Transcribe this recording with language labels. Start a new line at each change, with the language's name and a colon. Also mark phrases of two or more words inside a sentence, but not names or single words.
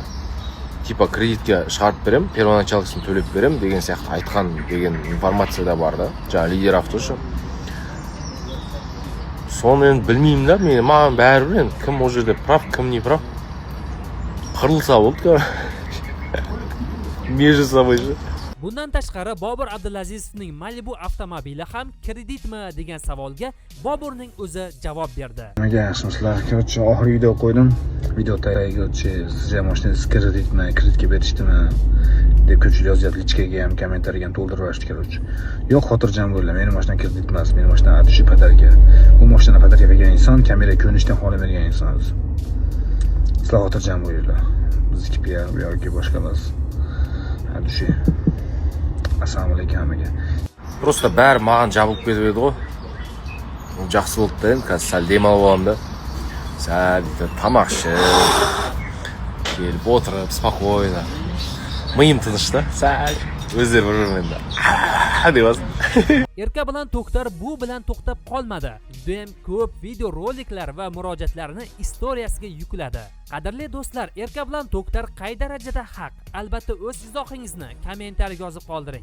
Kazakh: Типа кредитке шығарып берем, первоначалысын төлеп берем деген сияқты айтқан деген информация да бар да. Жаңа лидер автошы. Соны енді білмеймін да, маған бәрібір енді кім ол жерде прав, кім
Russian: не прав.
Kazakh: Қырылса болды,
Russian: межі собой же.
Uzbek: Bundan tashqari Bobur Abdulazizovning Malibu avtomobili ham kreditmi degan savolga Boburning o'zi javob berdi. Nimaga yaxshimisizlar? Korotchi, oxirgi video qo'ydim. Video tagiga sizga mashinangiz kreditga berishdimi deb ko'pchilik yozyapti. Lichkaga ham, kommentariyaga ham to'ldirib yuborishdi, korotchi. Yo'q, xotirjam bo'linglar. Meni mashinam kredit emas, meni mashinam
Russian: от души подарка.
Uzbek: Bu mashinani podarka bergan inson kamera ko'rinishdan xoli bergan inson o'zi. Sizlar xotirjam bo'linglar. Bizniki piar yoki boshqa emas. Adushi. Assalomu alaykum hammaga.
Kazakh: Просто бәрі маған жабылып кетіп еді ғой. Жақсы болды да енді, қазір сәл демалып аламын да. Сәл тамақ ішіп, келіп отырып, спокойно. Миым тыныш та, сәл өздері бір-бірімен да.
Uzbek: Erka bilan To'xtar bu bilan to'xtab qolmadi. Judayam ko'p video roliklar va murojaatlarni istoriyasiga yukladi. Qadrli do'stlar, Erka bilan To'xtar qay darajada haq? Albatta o'z izohingizni kommentariyaga yozib qoldiring.